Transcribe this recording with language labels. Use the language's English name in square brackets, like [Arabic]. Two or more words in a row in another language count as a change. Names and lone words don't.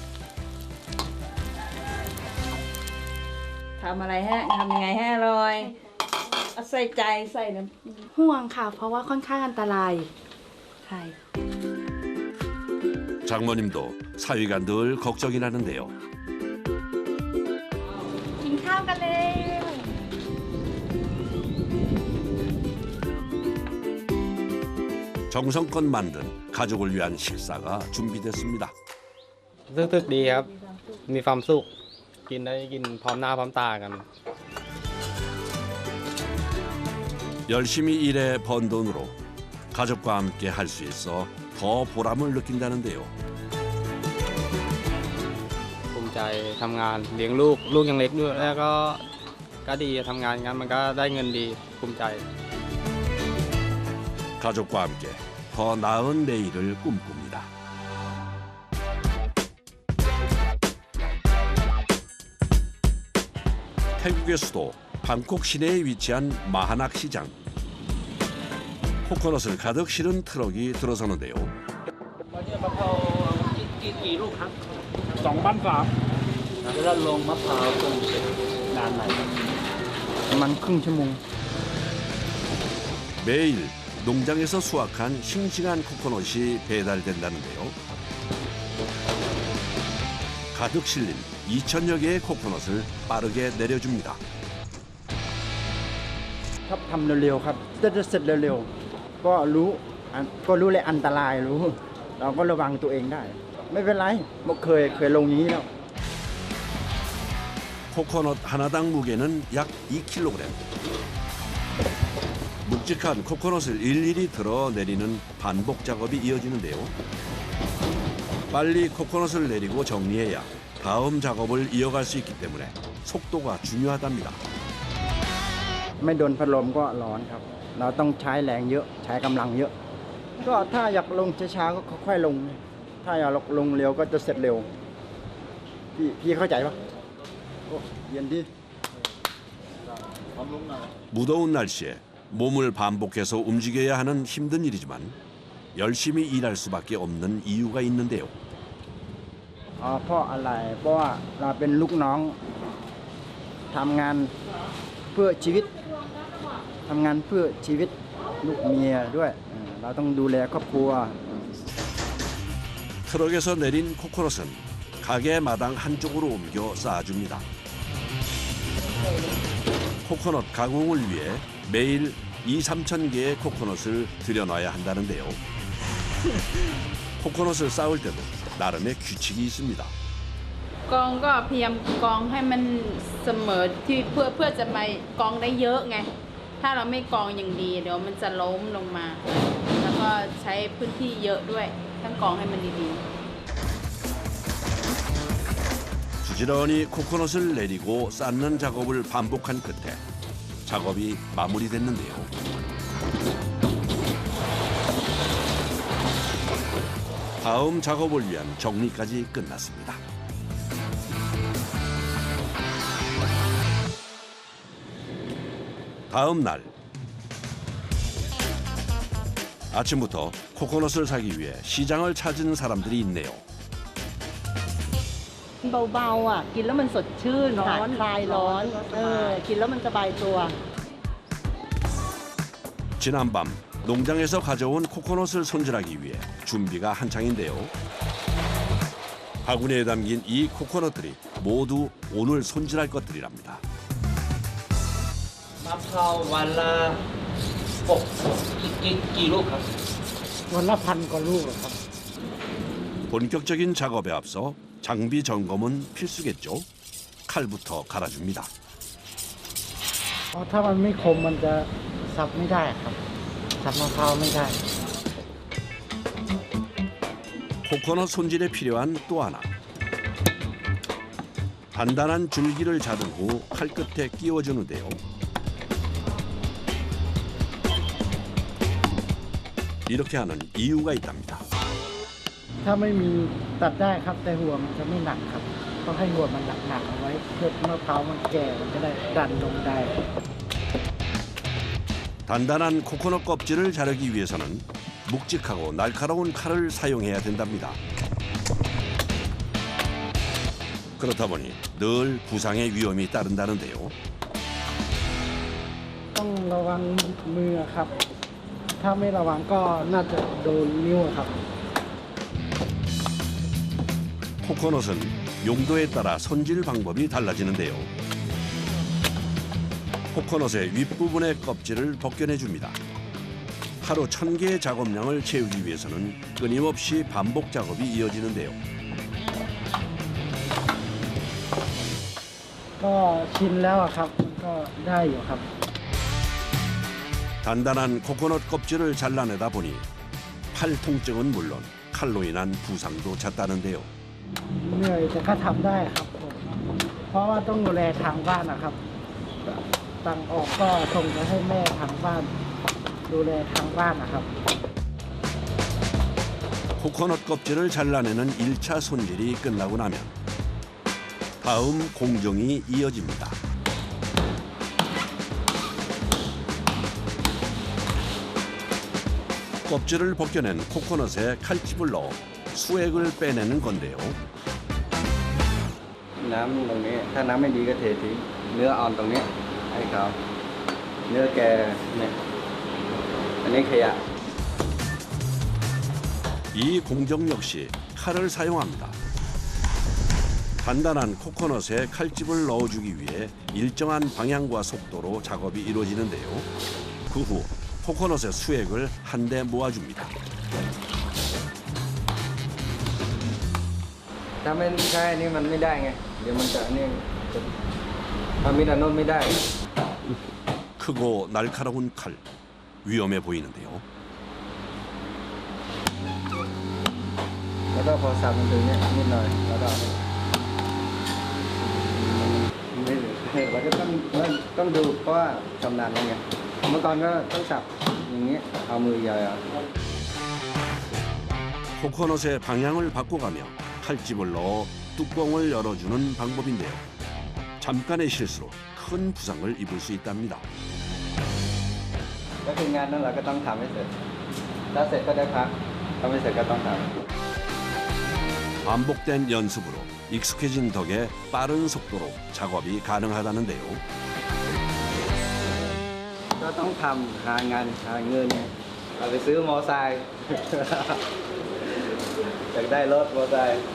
[Thai] ทำอะไรฮะทำยังไงให้อร่อยเอาใส่ใจใส่น้ำห่วงค่ะ เพราะว่าค่อนข้างอันตรายใช่ [Korean] 장모님도 사위가 늘 걱정이 나는데요. [Thai] กินข้าวกันเลย [Korean] 정성껏 만든 가족을 위한 식사가 준비됐습니다. [Thai] รู้สึกดีครับ มีความสุขกินได้กินพร้อมหน้าพร้อมตากัน [Korean] 열심히 일해 번 돈으로 가족과 함께 할 수 있어 더 보람을 느낀다는데요. [Thai] ภูมิใจทำงานเลี้ยงลูกยังเล็กด้วยแล้วก็ดีทำงานงั้นมันก็ได้เงินดีภูมิใจ [Korean] 가족과 함께 더 나은 내일을 꿈꿉니다. 태국의 수도 방콕 시내에 위치한 마하낙 시장. 코코넛을 가득 실은 트럭이 들어서는데요. [Thai] แล้วลงมะพร้าวตรงนานไหนประมาณครึ่งชั่วโมง [Korean] 매일 농장에서 수확한 싱싱한 코코넛이 배달된다는데요. 가득 실린 2,000여 개의 코코넛을 빠르게 내려줍니다. [Thai] ชอบทำเร็วๆครับจะเสร็จเร็วๆก็รู้เลยอันตรายรู้เราก็ระวังตัวเองได้ไม่เป็นไรเคยลงอย่างนี้แล้ว [Korean] 코코넛 하나당 무게는 약 2kg. 묵직한 코코넛을 일일이 들어 내리는 반복 작업이 이어지는데요. 빨리 코코넛을 내리고 정리해야 다음 작업을 이어갈 수 있기 때문에 속도가 중요하답니다. [Thai] ไม่โดนพัดลมก็ร้อนครับ เราต้องใช้แรงเยอะใช้กำลังเยอะ ก็ถ้าอยากลงช้าๆก็ค่อยๆลง ถ้าอยากลงเร็วก็จะเสร็จเร็วพี่เข้าใจปะโอ้เย็นดี [Korean] 무더운 날씨에 몸을 반복해서 움직여야 하는 힘든 일이지만 열심히 일할 수밖에 없는 이유가 있는데요. [Thai] เพราะอะไรเพราะว่าเราเป็นลูกน้องทำงานเพื่อชีวิตลูกเมียด้วยเราต้องดูแลครอบครัว [Korean] 트럭에서 내린 코코넛은 가게 마당 한쪽으로 옮겨 쌓아줍니다. 코코넛 가공을 위해 매일 2-3천 개의 코코넛을 들여놔야 한다는데요. 코코넛을 쌓을 때도 나름의 규칙이 있습니다. [Thai] กองก็พยายามกองให้มันเสมอที่เพื่อจะมากองได้เยอะไงถ้าเราไม่กองอย่างดีเดี๋ยวมันจะล้มลงมาแล้วก็ใช้พื้นที่เยอะด้วยต้องกองให้มันดีๆ [Korean] 부지런히 코코넛을 내리고 쌓는 작업을 반복한 끝에 작업이 마무리됐는데요. 다음 작업을 위한 정리까지 끝났습니다. 다음 날 아침부터 코코넛을 사기 위해 시장을 찾은 사람들이 있네요. [Thai] เบาๆอ่ะกินแล้วมันสดชื่นค่ะคลายร้อนกินแล้วมันสบายตัว [Korean] 지난밤 농장에서 가져온 코코넛을 손질하기 위해 준비가 한창인데요. 바구니에 담긴 이 코코넛들이 모두 오늘 손질할 것들이랍니다. [Thai] มะพร้าววันละกี่ลูกครับ วันละ1,000 กว่าลูกครับ [Korean] 본격적인 작업에 앞서 장비 점검은 필수겠죠. 칼부터 갈아줍니다. [Thai] ถ้ามันไม่คมมันจะสับไม่ได้ครับสับมะพร้าวไม่ได้ [Korean] 코코넛 손질에 필요한 또 하나. 단단한 줄기를 자른 후 칼끝에 끼워주는데요. 이렇게 하는 이유가 있답니다. [Thai] ถ้าไม่มีตัดได้ครับแต่หัวมันจะไม่หนักครับต้องให้หัวมันหนักๆเอาไว้เพื่อมะพร้าวมันแก่มันจะได้ดันลงได้ [Korean] 단단한 코코넛 껍질을 자르기 위해서는 묵직하고 날카로운 칼을 사용해야 된답니다. 그렇다 보니 늘 부상의 위험이 따른다는데요. [Thai] ต้องระวังมือครับ ถ้าไม่ระวังก็น่าจะโดนนิ้วครับ [Korean] 코코넛은 용도에 따라 손질 방법이 달라지는데요. 코코넛의 윗부분의 껍질을 벗겨내줍니다. 하루 1,000개의 작업량을 채우기 위해서는 끊임없이 반복 작업이 이어지는데요. [Thai] ก็ชินแล้วครับมันก็ได้อยู่ครับ [Korean] 단단한 코코넛 껍질을 잘라내다 보니 팔 통증은 물론 칼로 인한 부상도 잦다는데요. [Thai] เหนื่อยแต่ก็ทำได้ครับผมเพราะว่าต้องดูแลทางบ้านนะครับตังออกก็ส่งไปให้แม่ทางบ้านดูแลทางบ้านนะครับ [Korean] 코코넛 껍질을 잘라내는 1차 손질이 끝나고 나면 다음 공정이 이어집니다. 껍질을 벗겨낸 코코넛에 칼집을 넣어 수액을 빼내는 건데요. [Thai] น้ำตรงนี้ถ้าน้ำไม่ดีก็เททิ้งเนื้ออ่อนตรงนี้ให้เขาเนื้อแก่เนี่ย อันนี้ขยะ [Korean] 이 공정 역시 칼을 사용합니다. 단단한 코코넛에 칼집을 넣어주기 위해 일정한 방향과 속도로 작업이 이루어지는데요. 그 후 코코넛의 수액을 한데 모아줍니다. [Thai] ถ้าไม่ใช่อันนี้มันไม่ได้ไง เดี๋ยวมันจะนี่ถ้ามีแต่โน้นไม่ได้ [Korean] 크고 날카로운 칼, 위험해 보이는데요. [Thai] แล้วก็พอสับมันถึงเนี่ยนิดหน่อยแล้วก็ไม่เราก็ต้องดูเพราะว่าชำนาญแล้วไงเมื่อก่อนก็ต้องสับอย่างนี้เอามือใหญ่ [Korean] 코코넛의 방향을 바꿔가며 칼집을 넣어 뚜껑을 열어주는 방법인데요. 잠깐의 실수로 큰 부상을 입을 수 있답니다. [Thai] ก็คืองานนั้นเราก็ต้องทำให้เสร็จถ้าเสร็จก็ได้พักถ้าไม่เสร็จก็ต้องทำ [Korean] 반복된 연습으로 익숙해진 덕에 빠른 속도로 작업이 가능하다는데요. [Thai] ก็ต้องทำหางานหาเงินเอาไปซื้อมอไซค์ อยากได้รถมอไซค์